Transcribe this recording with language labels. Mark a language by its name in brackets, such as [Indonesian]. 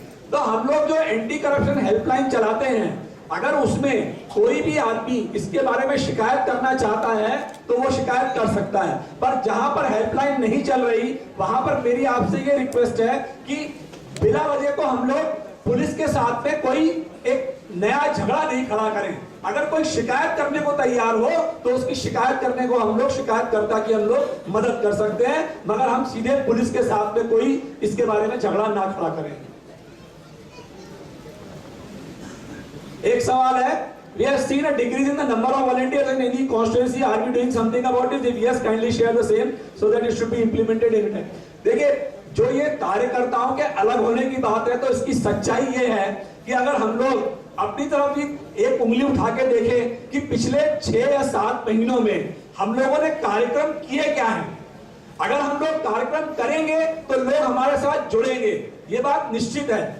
[Hindi] तो हम लोग जो एंटी करप्शन हेल्पलाइन चलाते हैं, अगर उसमें कोई भी आदमी इसके बारे में शिकायत करना चाहता है तो वो शिकायत कर सकता है, पर जहां पर हेल्पलाइन नहीं चल रही वहां पर मेरी आपसे ये रिक्वेस्ट है कि बिना वजह को हम लोग पुलिस के साथ में कोई एक नया झगड़ा नहीं खड़ा करें। अगर कोई शिकायत करने को तैयार हो तो उसकी शिकायत करने को हम लोग शिकायतकर्ता की हम लोग मदद कर सकते हैं, मगर हम सीधे पुलिस के साथ में कोई इसके बारे में झगड़ा ना खड़ा करें। एक सवाल है, [English] we have seen a decrease in the number of volunteers in any constituency, are we doing something about it? If yes, kindly share the same so that it should be implemented in time. [Hindi] देखिए, जो ये कार्यकर्ताओं के अलग होने की बात है, तो इसकी सच्चाई ये है कि अगर हम लोग अपनी तरफ भी एक उंगली उठा के देखें कि पिछले 6 या 7 महीनों में हम लोगों ने कार्यक्रम किए क्या हैं। अगर हम लोग कार्यक्रम करेंगे तो लोग हमारे साथ जुड़ेंगे, ये बात निश्चित है।